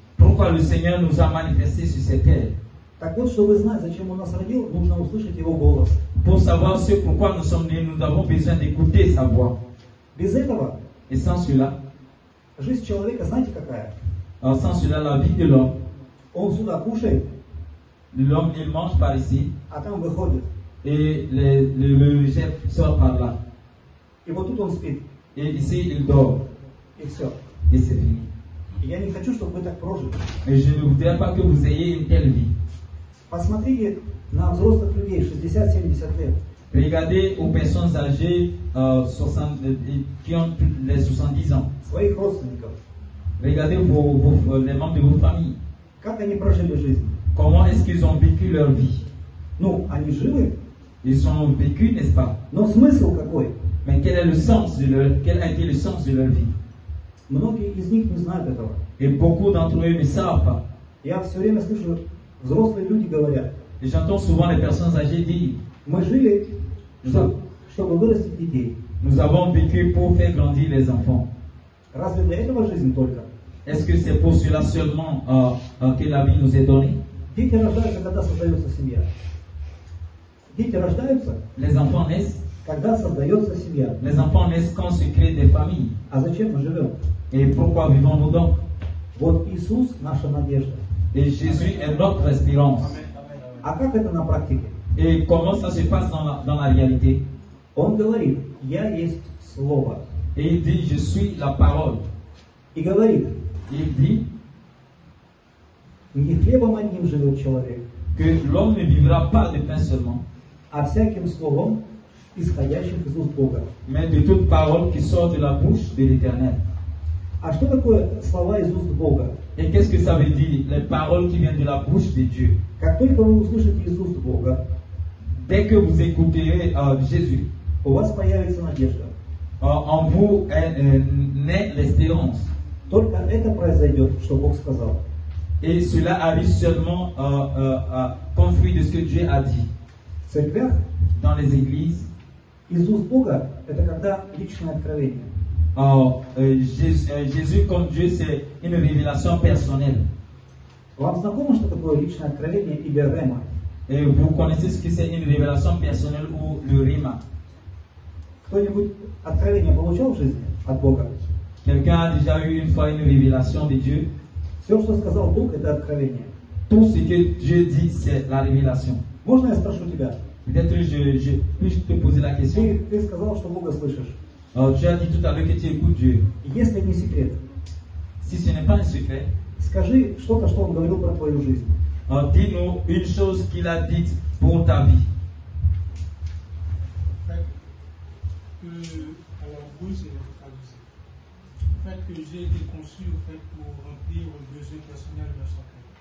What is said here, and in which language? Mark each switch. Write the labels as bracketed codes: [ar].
[fr] Pourquoi le Seigneur nous a manifestés sur cette terre. [ru] Так вот, чтобы знать, зачем Он нас родил, нужно услышать Его голос. [fr] Pour savoir ce pourquoi nous sommes nés, nous avons besoin d'écouter sa voix. [ru] Без этого [fr] Et sans cela, [ru] жизнь человека, знаете какая? [fr] sans cela, la vie de l'homme, [ru] Он сюда кушает, [fr] l'homme il mange par ici [ru] а там выходит. [fr] et le chef sort par là. [ru] И вот тут он спит, [fr] Et ici il dort [ru] и все. [fr] et c'est fini. [ru] И я не хочу, чтобы вы так прожили. [fr] Mais je ne voudrais pas que vous ayez une telle vie. [ru] Посмотрите на взрослых людей, 60-70 лет. [fr] Regardez aux personnes âgées qui ont les 70 ans. [ru] Своих родственников. [fr] Regardez les membres de vos familles. [ru] Как они прожили жизнь? [fr] Comment est-ce qu'ils ont vécu leur vie? [ru] Ну, они живы, [fr] Ils ont vécu, n'est-ce pas? [ru] но смысл какой? [fr] Mais quel a été le sens de leur vie? [ru] Многие из них не знают этого. [fr] Et beaucoup d'entre eux ne savent pas. [ru] Я все время слышу, взрослые люди говорят, [fr] Et j'entends souvent les personnes âgées dire, [ru] мы жили, чтобы вырастить детей. [fr] nous avons vécu pour faire grandir les enfants. [ru] Разве для этого жизнь только? [fr] Est-ce que c'est pour cela seulement que la vie nous est donnée? [ru] Дети рождаются, когда создается семья. Дети рождаются, [fr] Les enfants naissent. [ru] когда создается семья. [fr] Les enfants naissent quand se créent des familles. [ru] А зачем мы живем? [fr] Et pourquoi vivons-nous donc? [ru] Вот Иисус наша надежда. [fr] Et Jésus est notre espérance. [ru] А как это на практике? [fr] Et comment ça se passe dans la réalité? [ru] Он говорит, я есть Слово. [fr] Et il dit, je suis la parole. [ru] И говорит, [fr] Il dit [ru] не хлебом одним живет человек, [fr] que l'homme ne vivra pas de pain seulement, [ru] а всяким словом, исходящим из уст Бога. [fr] mais de toute parole qui sort de la bouche de l'Éternel. [ru] А что такое слова из уст Бога? [fr] Et qu'est-ce que ça veut dire? Les paroles qui viennent de la bouche de Dieu. [ru] Как только вы услышите из уст Бога, [fr] Dès que vous écouterez Jésus, [ru] у вас появится надежда. [fr] en vous naît l'espérance. [ru] Только это произойдет, что Бог сказал. [fr] Et cela arrive seulement comme fruit de ce que Dieu a dit. [ru] В церквях [fr] Dans les églises, [ru] из уст Бога это когда личное откровение. [fr] Jésus comme Dieu, c'est une révélation personnelle. [ru] Вам знакомо, что такое личное откровение или рема? [fr] Et vous connaissez ce que c'est une révélation personnelle ou le rhéma. [ru] Кто-нибудь откровение получал в жизни от Бога? [fr] Quelqu'un a déjà eu une fois une révélation de Dieu. [ru] Все, что сказал Бог, это откровение. [fr] Tout ce que Dieu dit, c'est la révélation. [ru] Можно я спрошу тебя? [fr] Peut-être puis-je te poser la question. [ru] Ты сказал, что Бога слышишь. [fr] Tu as dit tout à l'heure que tu écoutes Dieu. [ru] Если не секрет, [fr] Si ce n'est pas un secret, [ru] скажи что-то, что Он говорил про твою жизнь. [fr] dis-nous une chose qu'il a dite pour ta vie. Alors oui, c'est traduit. Le fait que j'ai été conçu pour remplir le besoin personnel de son cœur.